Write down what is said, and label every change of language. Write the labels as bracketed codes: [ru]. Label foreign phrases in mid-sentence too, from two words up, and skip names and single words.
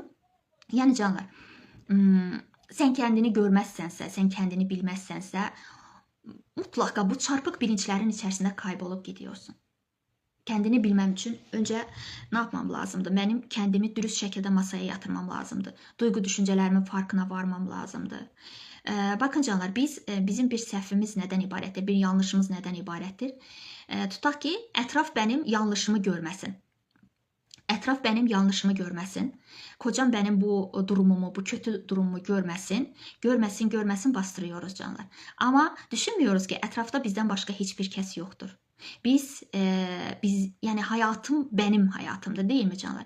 [tr] Yani canlar, sen kendini görmezsense, sen kendini bilmezsense mutlaka bu çarpık bilinçlerin içerisinde kaybolup gidiyorsun. Kendini bilmem için önce ne yapmam lazımdı? Benim kendimi dürüst şekilde masaya yatırmam lazımdı. Duygu düşüncelerimin farkına varmam lazımdı. [az] Bakın canlar, bizim bir səhvimiz nədən ibarətdir? Bir yanlışımız nədən ibarətdir? Tutaq ki, ətraf [tr] benim yanlışımı [az] görməsin. Ətraf [tr] benim yanlışımı [az] görməsin. [tr] Kocam benim bu durumumu, bu kötü durumumu görməsin. Görməsin bastırıyoruz canlar. Ama düşünmüyoruz ki etrafta bizden başka hiçbir kes yoktur. Biz yani hayatım benim hayatımda değil mi canlar?